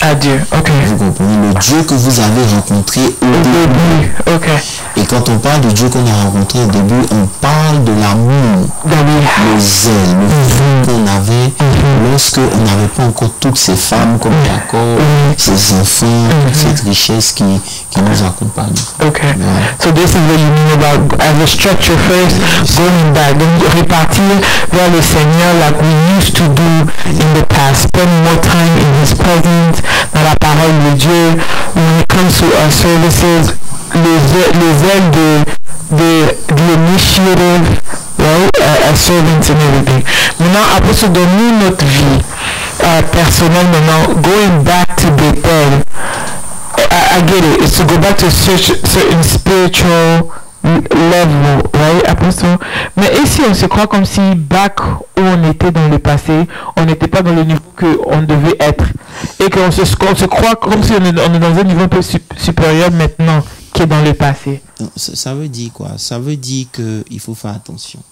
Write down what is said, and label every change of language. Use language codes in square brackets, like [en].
[fr] Vous comprenez? Le Dieu que vous avez rencontré au début. Et quand on parle de Dieu qu'on a rencontré au début, on parle de l'amour, le zèle, le feu qu'on avait lorsque on n'avait pas encore toutes ces femmes comme Jacob, ces enfants, toute cette richesse qui nous accompagne. [en] So this is what you mean about as a structure first, going back, [fr] donc repartir vers le Seigneur [en] like we used to do in the past, spend more time in His presence, [fr] dans dans la parole de Dieu, [en] when it comes to our services, [fr] les ailes de l'initiative, [en] right, as servants and everything. [fr] Maintenant, après ça, dans notre vie personnelle, maintenant, [en] going back to Bethel, I get it. It's to go back to certain spiritual level, right? [fr] Après ça. Mais ici, on se croit comme si back où on était dans le passé, on n'était pas dans le niveau qu'on devait être. Et qu'on se croit comme si on est dans un niveau un peu supérieur maintenant qui est dans le passé. Ça veut dire quoi? Ça veut dire qu'il faut faire attention.